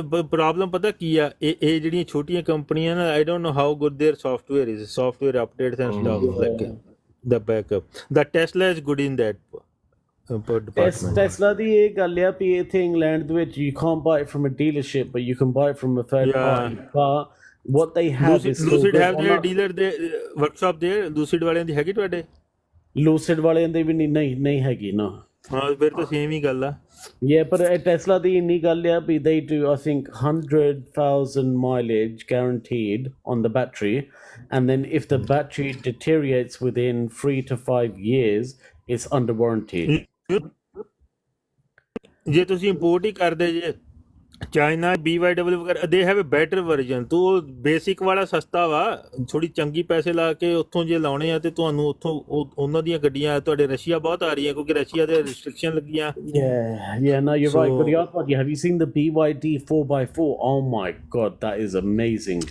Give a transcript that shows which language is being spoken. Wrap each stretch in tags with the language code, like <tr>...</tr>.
<pa>Problem ਪਤਾ ਕੀ ਆ, ਇਹ ਜਿਹੜੀਆਂ ਛੋਟੀਆਂ ਕੰਪਨੀਆਂ ਨਾ,</pa> <en>I don't know how good their software is, software updates and stuff, like the backup। The Tesla is good in that department। Tesla</en> <pa>ਦੀ ਇਹ ਗੱਲ ਆ ਵੀ ਇੱਥੇ ਇੰਗਲੈਂਡ ਦੇ ਵਿੱਚ</pa> <en>you can't buy it from a dealership, but you can buy it from a third party car। What they have is Lucid have their dealer ਦੇ workshop there।</en> <pa>Lucid ਵਾਲਿਆਂ ਦੀ ਹੈਗੀ ਤੁਹਾਡੇ? Lucid ਵਾਲਿਆਂ ਦੇ ਵੀ ਨਹੀਂ ਹੈਗੀ ਨਾ। ਹਾਂ ਫਿਰ ਤਾਂ ਸੇਮ ਹੀ ਗੱਲ ਆ।</pa> <en>Yeah, but Tesla</en> <pa>ਦੀ ਇੰਨੀ ਗੱਲ ਆ ਵੀ</pa> <en>they do I think 100,000 mileage guaranteed on the battery, and then if the battery deteriorates within 3 to 5 years, it's under warranty।</en> <pa>ਜੇ ਤੁਸੀਂ ਇੰਪੋਰਟ ਹੀ ਕਰਦੇ ਜੇ ਚਾਈਨਾ BYW ਵਗੈਰਾ</pa> <en>ਦੇ have a better version.</en> <pa>ਤੂੰ ਉਹ ਬੇਸਿਕ ਵਾਲਾ ਸਸਤਾ ਵਾ, ਥੋੜੀ ਚੰਗੀ ਪੈਸੇ ਲਾ ਕੇ ਉੱਥੋਂ ਜੇ ਲਾਉਣੇ ਆ ਤੇ ਤੁਹਾਨੂੰ ਉੱਥੋਂ ਉਹਨਾਂ ਦੀਆਂ ਗੱਡੀਆਂ ਤੁਹਾਡੇ ਰਸ਼ੀਆ ਬਹੁਤ ਆ ਰਹੀਆਂ ਕਿਉਂਕਿ ਰਸ਼ੀਆ ਦੇ ਰਿਸਟ੍ਰਿਕਸ਼ਨ ਲੱਗੀਆਂ।</pa> <en>Yeah, no, you're right. But yeah, have you seen the BYD 4x4? Oh my God, that is amazing.</en>